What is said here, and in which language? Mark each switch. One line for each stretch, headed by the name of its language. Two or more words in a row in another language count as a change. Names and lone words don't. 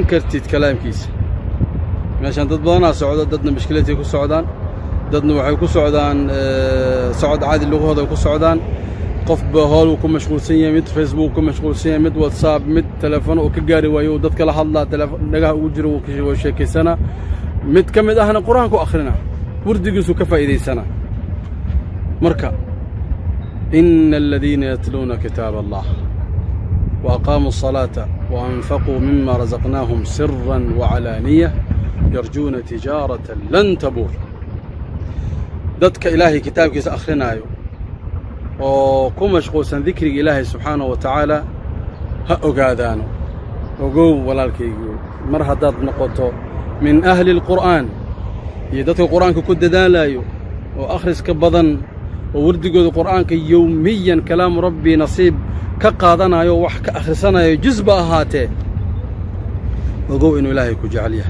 Somali: kartid kalaamkiisa meeshan dad badanaa socdo dadna mushkiladii ku socdaan dadna waxay ku socdaan socod caadi lugahooda ku socdaan qof bahool ku mashquulsan yahay mid Facebook ku mashquulsan yahay mid WhatsApp mid telefoon oo ka gaari waayo dadka la hadlaa telefoon dhagaha ugu jiro oo sheekaysana mid kamid ahna quraanku akhrina wardigiisu ka faa'iideysana
Arabic: إن الذين يتلون كتاب الله وأقاموا الصلاة وأنفقوا مما رزقناهم سرا وعلانية يرجون تجارة لن تبور
Somali: dadka ilaahi kitaabkiisa akhrinayo oo ku mashquulsan dhikriga ilaahay
Arabic: سبحانه وتعالى
Somali: ha ogaadaano ogow walaalkaygu mar haddaad noqoto
Arabic: من أهل القرآن
Somali: iyo dadka qur'aanka ku dadaalayo oo akhriska badan oo wardigooda qur'aanka yawmiyan
Arabic: كلام ربي
Somali: nasiib ka qaadanayo wax ka akhrisanayo juzba ahaatee ogow inuu ilaahay ku jecel yahay